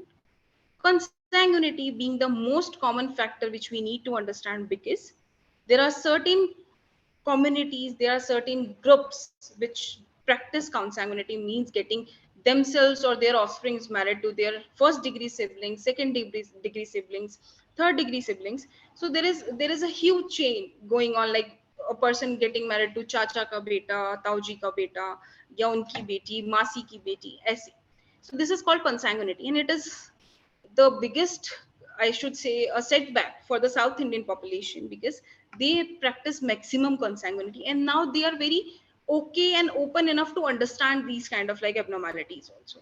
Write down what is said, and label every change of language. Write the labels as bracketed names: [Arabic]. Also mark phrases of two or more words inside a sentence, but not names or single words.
[English] Consanguinity being the most common factor which we need to understand, because there are certain communities, there are certain groups which practice consanguinity, means getting themselves or their offsprings married to their first degree siblings, second degree siblings, third degree siblings. So there is a huge chain going on, like a person getting married to [Hindi] चाचा का बेटा, ताऊजी का बेटा, या उनकी बेटी, मासी की बेटी, [English] aise. So this is called consanguinity, and it is the biggest, I should say, a setback for the South Indian population, because they practice maximum consanguinity, and now they are very okay and open enough to understand these kind of like abnormalities also.